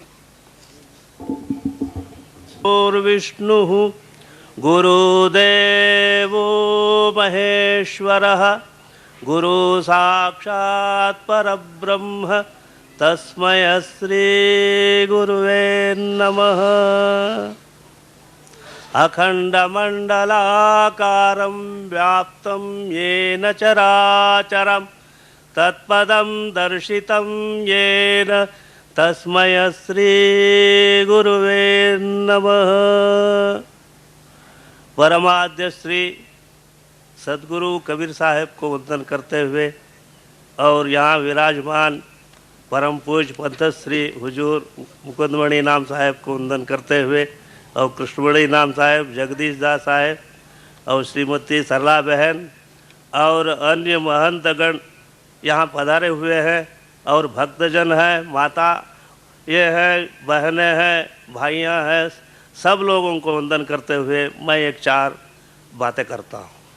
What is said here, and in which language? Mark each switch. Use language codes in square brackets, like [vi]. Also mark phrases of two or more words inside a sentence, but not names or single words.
[sa] विष्णु गुरुदेवो महेश्वरः गुरु साक्षात परब्रह्म तस्मै श्री गुरुवे नमः अखंडमंडलाकारं व्याप्तं येन चराचरं तत्पदं दर्शितं येन तस्मै श्री गुरुवे नमः। [hi] परमाद्य श्री सदगुरु कबीर साहेब को वंदन करते हुए और यहाँ विराजमान परम पूज्य पंथ श्री हुजूर मुकुंदमणि नाम साहेब को वंदन करते हुए और कृष्णमणि नाम साहेब, जगदीश दास साहेब और श्रीमती सरला बहन और अन्य महंतगण यहाँ पधारे हुए हैं और भक्तजन हैं, माता ये है, बहनें हैं, भाइयाँ हैं, सब लोगों को वंदन करते हुए मैं एक चार बातें करता हूँ।